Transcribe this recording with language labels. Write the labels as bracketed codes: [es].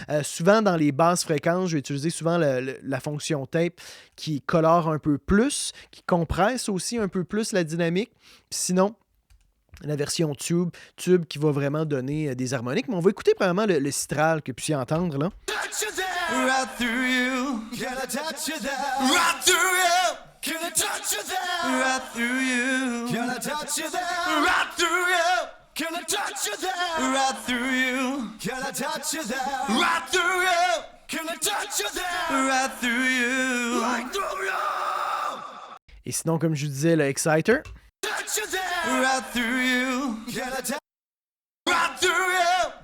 [fr] Souvent dans les basses fréquences, je vais utiliser souvent la fonction tape qui colore un peu plus, qui compresse aussi un peu plus la dynamique. Puis sinon, la version tube qui va vraiment donner des harmoniques. Mais on va écouter premièrement le Citral que vous puissiez entendre là. [en] Right through you, can I touch you there? Right through you, can I touch you there? Right through you, can I touch you there? Right through you. Can I touch you there? Right through you. Can I touch you there? Right through you. Can I touch you there? Right through you. Right through you. [fr] Et sinon, comme je vous disais, le Exciter. [en] Touch you there. Right through you. Can I touch right through you.